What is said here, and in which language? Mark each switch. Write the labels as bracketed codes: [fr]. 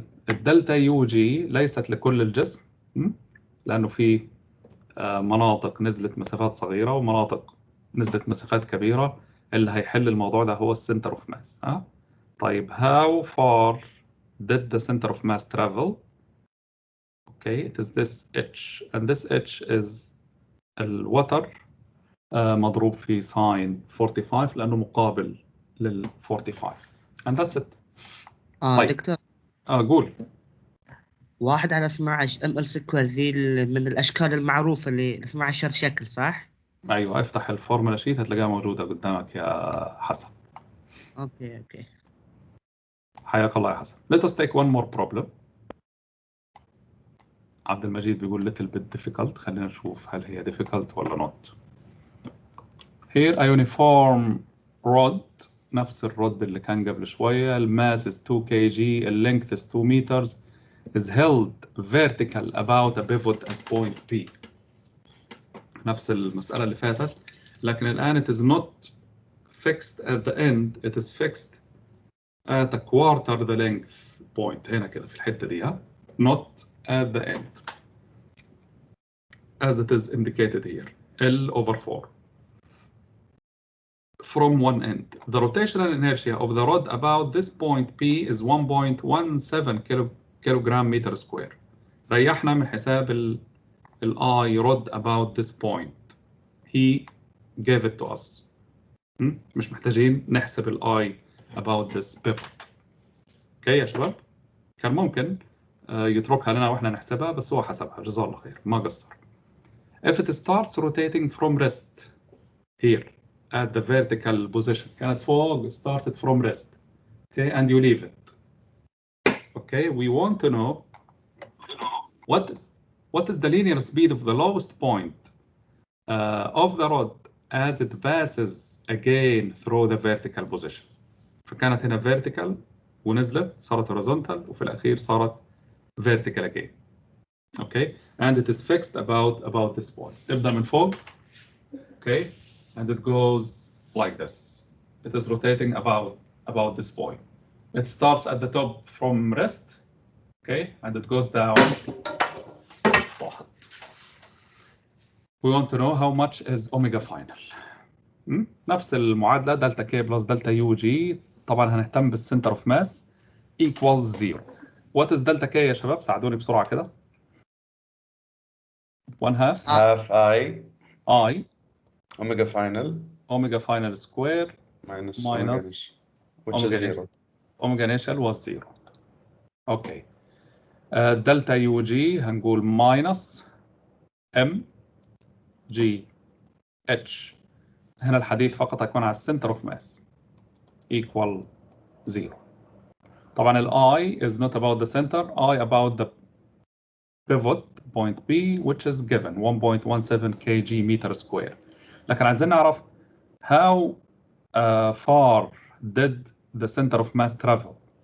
[ar] الدلتا يو جي ليست لكل الجسم، لأنه في مناطق نزلت مسافات صغيرة ومناطق نزلت مسافات كبيرة. اللي هيحل الموضوع ده هو السنتر اوف ماس. طيب [en] how far did the center of mass travel? Okay, it is this h, and this h is [ar] الوتر مضروب في [en] sin 45 لأنه مقابل لل 45. and that's it. طيب. [ar] دكتور قول. 1 على 12 ام ال سكوير ذي من الاشكال المعروفه اللي 12 شكل صح؟ ايوه، افتح الفورمولا شيت هتلاقيها موجوده قدامك يا حسن. اوكي حياك الله يا حسن. [en] Let us take one more problem. [ar] عبد المجيد بيقول [en] little bit difficult. [ar] خلينا نشوف هل هي difficult ولا not. [en] Here a uniform rod، [ar] نفس الرد اللي كان قبل شوية. [en] الماس is 2 kg، length is 2 meters، is held vertical about a pivot at point P. [ar] نفس المسألة اللي فاتت، لكن الآن [en] it is not fixed at the end, it is fixed at a quarter the length point. [ar] هنا كده في الحتة دي، [en] not at the end as it is indicated here. L over 4 from one end. The rotational inertia of the rod about this point P is 1.17 kilogram meter square. [ar] ريحنا من حساب ال [en] I rod about this point. He gave it to us. [ar] مش محتاجين نحسب ال [en] I about this pivot. [ar] اوكي يا شباب؟ كان ممكن يتركها لنا واحنا نحسبها، بس هو حسبها جزاه الله خير، ما قصر. [en] If it starts rotating from rest here at the vertical position، [ar] كانت فوق [en] started from rest. Okay, and you leave it. Okay, we want to know what is the linear speed of the lowest point of the rod as it passes again through the vertical position. [ar] فكانت هنا vertical ونزلت صارت horizontal وفي الأخير صارت vertical again. [en] Okay, and it is fixed about this point. [ar] تبدأ من فوق. [en] Okay, and it goes like this. It is rotating about this point. It starts at the top from rest, okay, and it goes down. We want to know how much is omega final. [ar] نفس المعادلة دلتا [en] K plus delta UG. طبعا هنهتم بالcenter of mass equals 0. What is delta K [ar] يا شباب؟ ساعدوني بسرعة كده. [en] 1/2 half I omega final square minus omega which is 0. omega initial was 0. Okay. [ar] دلتا يو جي هنقول minus ام جي اتش. هنا الحديث فقط هيكون على السنتر اوف ماس equal 0. [en] طبعا ال I is not about the center, I about the pivot point B which is given 1.17 kg meter square. [ar] لكن عايزين نعرف [en] how far did the center of mass travel.